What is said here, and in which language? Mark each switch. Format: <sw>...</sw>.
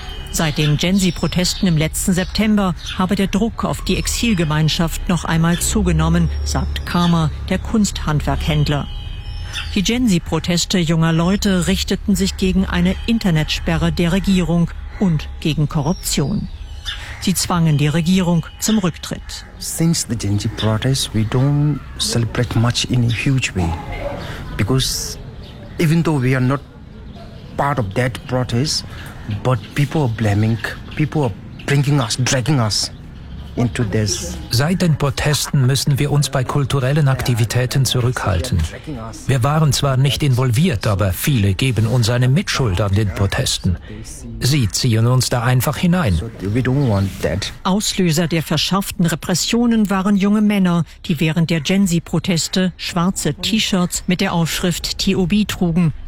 <de>Seit den Gensi-Protesten im letzten September habe der Druck auf die Exilgemeinschaft noch einmal zugenommen, sagt Karma, der Kunsthandwerkhändler. Die Gensi-Proteste junger Leute richteten sich gegen eine Internetsperre der Regierung und gegen Korruption. Sie zwangen die Regierung zum Rücktritt.</de> <en>Since the Gensi protests, we don't celebrate much in a huge way. Because even though we are not part of that protest, but people are blaming, people are bringing us, dragging us into this.</en> <de>Seit den Protesten müssen wir uns bei kulturellen Aktivitäten zurückhalten. Wir waren zwar nicht involviert, aber viele geben uns eine Mitschuld an den Protesten. Sie ziehen uns da einfach hinein. Auslöser der verschärften Repressionen waren junge Männer, die während der Gen-Z-Proteste schwarze T-Shirts mit der Aufschrift TOB trugen.</de>